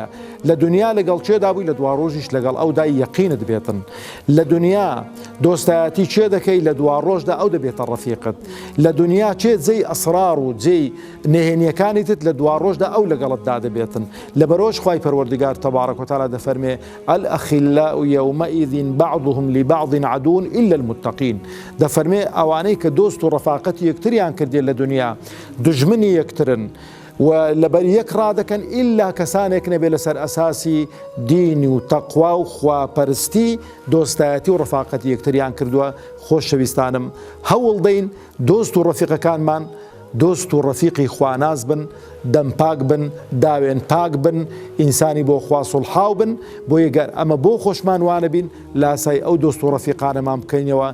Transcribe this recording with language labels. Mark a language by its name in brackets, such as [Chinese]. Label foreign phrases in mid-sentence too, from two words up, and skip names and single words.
[Central Kurdish] لە دنیا لەگەڵ چێدا بووی لە دوا ڕۆژیش لەگەڵ ئەودای یەقینت بێتن. لە دنیا دۆستایەتی چێ دەکەی، لە دوا ڕۆژدا ئەو دەبێتە ڕەفیقت. لە دنیا چێ جێی ئەسرار و جێی نهێنیەکانیتت لە دوا ڕۆژدا ئەو لەگەڵتدا دەبێتن. لەبەرەوەش خوای پەروەردگار [Arabic] تەبارەک و تەعالا [Central Kurdish] دەفەرمێ [Arabic] الأخلاء يومئذ بعضهم لبعض عدو إلا المتقين. [Central Kurdish] دەفەرمێ ئەوانەی کە دۆست و ڕەفاقەتی یەکتریان کردێ لە دنیا دژمنی یەکترن و لەبەر یەک ڕادەکەن ئیلا کەسانێک نەبێ لەسەر ئەساسی دین و تەقوا و خواپەرستی دۆستایەتی و ڕەفاقەتی یەکتریان کردووە. خۆشەویستانم هەوڵ دەین دۆست و ڕەفیقەکانمان دۆست و ڕەفیقی خواناز بن، دەم پاک بن، داوێن پاک بن، ئینسانی بۆ خوا سوڵحاو بن، بۆ یەگەر ئەمە بۆ خۆشمان وانە بین لاسای ئەو دۆست و ڕەفیقانەمان بکەینەوە.